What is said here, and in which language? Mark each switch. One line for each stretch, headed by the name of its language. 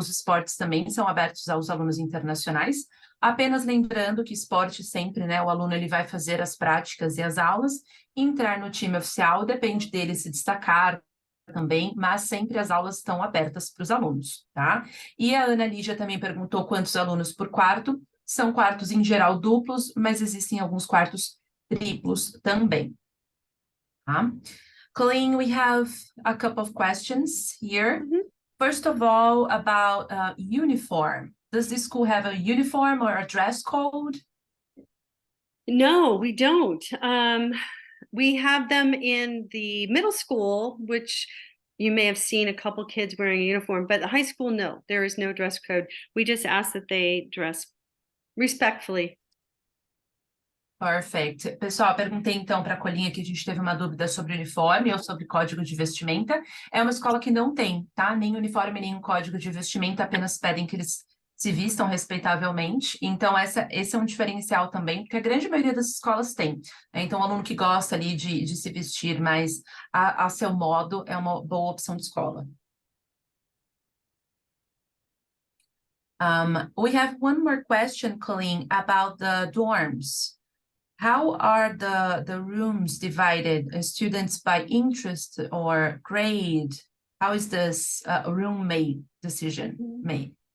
Portuguese: Os esportes também são abertos aos alunos internacionais. Apenas lembrando que esporte sempre, né, o aluno ele vai fazer as práticas e as aulas, entrar no time oficial, depende dele se destacar também, mas sempre as aulas estão abertas para os alunos, tá? E a Ana Lígia também perguntou quantos alunos por quarto. São quartos em geral duplos, mas existem alguns quartos triplos também, tá?
English: Colleen, we have a couple of questions here. First of all, about uniform. Does the school have a uniform or a dress code? No, we don't. We have them in the middle school, which you may have seen a couple kids wearing a uniform, but the high school, no, there is no dress code. We just ask that they dress respectfully. Perfect.
Portuguese: Pessoal, perguntei então para a Colinha que a gente teve uma dúvida sobre uniforme ou sobre código de vestimenta. É uma escola que não tem, tá? Nem uniforme, nem um código de vestimenta, apenas pedem que eles se vistam respeitavelmente. Então, esse é um diferencial também, porque a grande maioria das escolas tem, né? Então, o aluno que gosta ali de se vestir mais a seu modo é uma boa opção de escola.
English: We have one more question, Colleen, about the dorms. How are the rooms divided? Students by interest or grade? How is this roommate decision made?